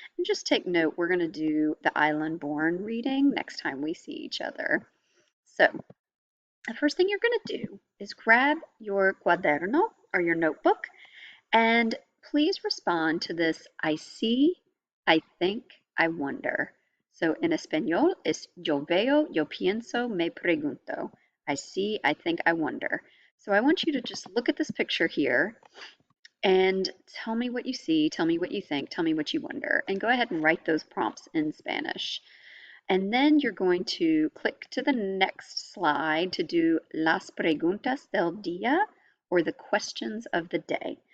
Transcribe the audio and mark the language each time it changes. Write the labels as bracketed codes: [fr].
[en] And just take note, we're going to do the Island Born reading next time we see each other. So the first thing you're going to do is grab your cuaderno or your notebook and please respond to this I see, I think, I wonder. So in [es] español es yo veo, yo pienso, me pregunto. [en] I see, I think, I wonder. So I want you to just look at this picture here and tell me what you see, tell me what you think, tell me what you wonder, and go ahead and write those prompts in Spanish. And then you're going to click to the next slide to do [es] las preguntas del día, [en] or the questions of the day.